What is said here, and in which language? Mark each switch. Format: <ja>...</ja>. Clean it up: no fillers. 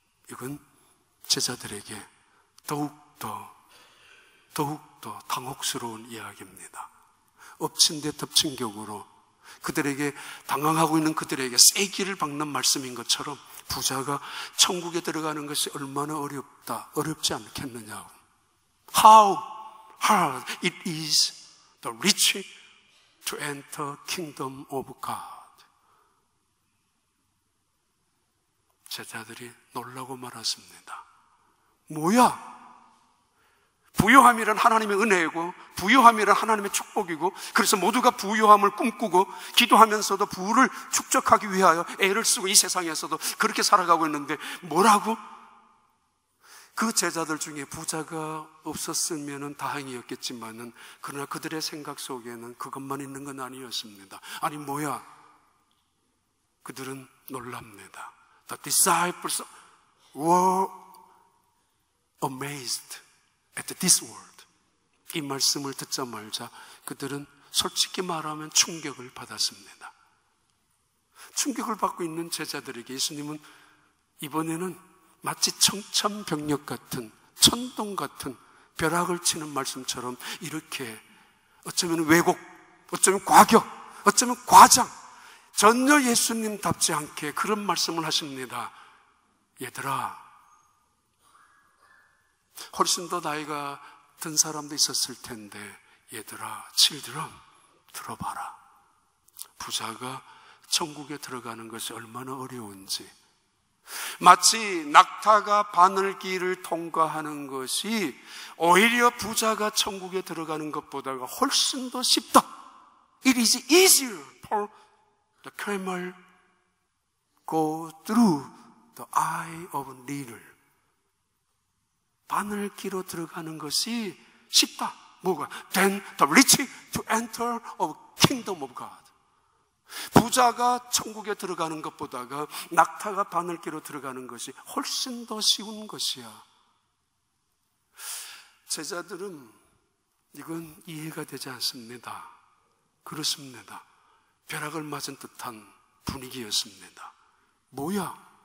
<ko>이건 제자들에게 더욱더 당혹스러운 이야기입니다. 엎친 데 덮친 격으로 그들에게, 당황하고 있는 그들에게 세기를 박는 말씀인 것처럼 부자가 천국에 들어가는 것이 얼마나 어렵지 않겠느냐고.</ko> <en>How hard it is the rich to enter kingdom of God.</en> <ko>제자들이 놀라고 말았습니다. 뭐야? 부유함이란 하나님의 은혜이고 부유함이란 하나님의 축복이고, 그래서 모두가 부유함을 꿈꾸고 기도하면서도 부를 축적하기 위하여 애를 쓰고 이 세상에서도 그렇게 살아가고 있는데 뭐라고? 그 제자들 중에 부자가 없었으면 다행이었겠지만은, 그러나 그들의 생각 속에는 그것만 있는 건 아니었습니다. 아니 뭐야? 그들은 놀랍니다.</ko> <en>The disciples were amazed at this word.</en> <ko>이 말씀을 듣자마자 그들은 솔직히 말하면 충격을 받았습니다. 충격을 받고 있는 제자들에게 예수님은 이번에는 마치 청천벽력 같은, 천둥 같은 벼락을 치는 말씀처럼 이렇게 어쩌면 왜곡, 어쩌면 과격, 어쩌면 과장, 전혀 예수님답지 않게 그런 말씀을 하십니다. 얘들아, 훨씬 더 나이가 든 사람도 있었을 텐데, 얘들아, children, 들어봐라. 부자가 천국에 들어가는 것이 얼마나 어려운지, 마치 낙타가 바늘길을 통과하는 것이 오히려 부자가 천국에 들어가는 것보다가 훨씬 더 쉽다.</ko> <en>It is easier for the camel go through the eye of a needle.</en> <ko>바늘길로 들어가는 것이 쉽다. 뭐가?</ko> <en>Than the rich to enter of kingdom of God.</en> <ko>부자가 천국에 들어가는 것보다가 낙타가 바늘길로 들어가는 것이 훨씬 더 쉬운 것이야. 제자들은 이건 이해가 되지 않습니다. 그렇습니다. 벼락을 맞은 듯한 분위기였습니다. 뭐야?</ko>